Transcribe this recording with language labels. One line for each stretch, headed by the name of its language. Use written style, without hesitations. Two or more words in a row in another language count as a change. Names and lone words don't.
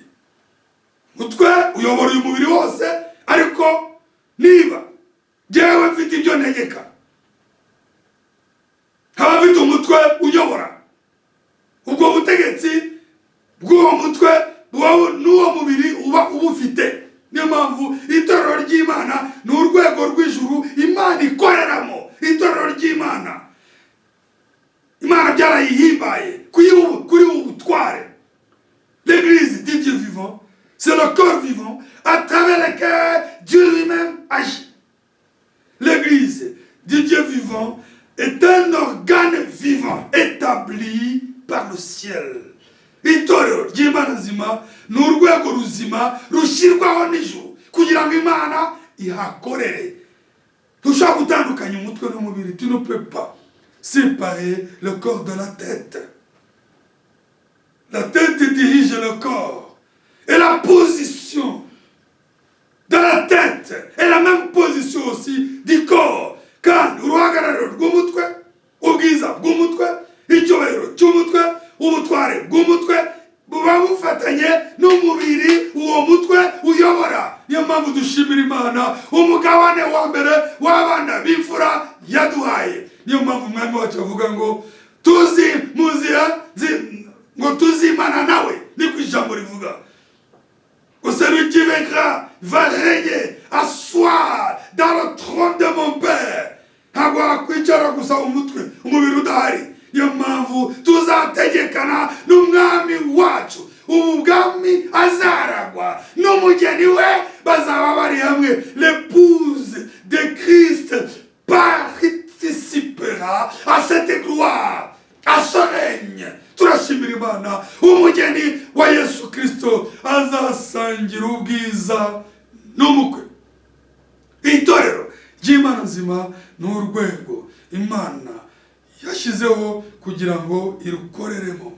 Kinyarwanda: Umutwe uyobora uyu mubiri wose, ariko niba jyewe mfite ibyo ntegeka, haba mfite umutwe uyobora, ubwo butegetsi bw'uwo mutwe n'uwo mubiri uba ubufite. Niyo mpamvu itorero ry'Imana ni urwego rw'ijuru Imana ikoreramo. Itorero ry'Imana Imana byarayihimbaye kuri ubutware.
French: L'église dit Dieu vivant, c'est le corps vivant à travers lequel Dieu lui-même agit. L'église dit Dieu vivant est un organe vivant établi par le ciel.
Kinyarwanda: Itorero ry'Imana nzima ni urwego ruzima rushyirwaho n'ijuru kugira ngo Imana ihakorere. Ntushobora gutandukanya umutwe n'umubiri.
French: Tu ne peux pas séparer le corps de la tête. La tête dirige le corps, et la position de la tête est la même position aussi du corps.
Kinyarwanda: Kandi uruhagararo rw'umutwe, ubwiza bw'umutwe, icyubahiro cy'umutwe, ubutware bw'umutwe buba bufatanye n'umubiri uwo mutwe uyobora. Niyo mpamvu dushimira Imana umugabane wa mbere w'abana b'imfura yaduhaye. Niyo mpamvu umwami wacu avuga ngo ngo tuzimana nawe. Ni ku ijambo rivuga ngo
French: celui qui vaincra va régner, asseoir dans le trône de mon père.
Kinyarwanda: Ntabwo wakwicara gusa umutwe umubiri udahari. Niyo mpamvu tuzategekana n'umwami wacu. Ubu bwami azaragwa n'umugeni we bazaba bari hamwe.
French: L'épouse de Christ participera à cette gloire, à ce règne.
Kinyarwanda: Turashimira Imana, umugeni wa Yesu Kristo azasangira ubwiza n'umukwe. Itorero ry'Imana nzima ni urwego Imana yashyizeho kugira ngo irukoreremo.